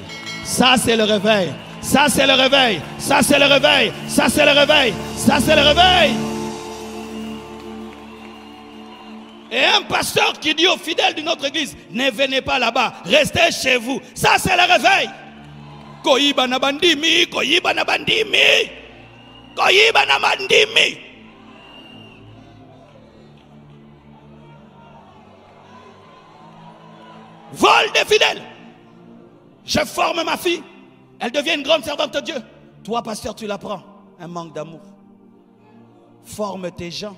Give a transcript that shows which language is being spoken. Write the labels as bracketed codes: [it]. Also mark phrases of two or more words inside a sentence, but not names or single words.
[fr] Ça, c'est le réveil. Ça, c'est le réveil. Ça, c'est le réveil. Ça, c'est le réveil. Ça, c'est le réveil. Et un pasteur qui dit aux fidèles de notre église, ne venez pas là-bas, restez chez vous. Ça, c'est le réveil. [ln] Koyiba na bandimi, koyiba na bandimi. Koyiba na bandimi. [fr] Vol des fidèles. Je forme ma fille. Elle devient une grande servante de Dieu. Toi, pasteur, tu l'apprends. Un manque d'amour. Forme tes gens.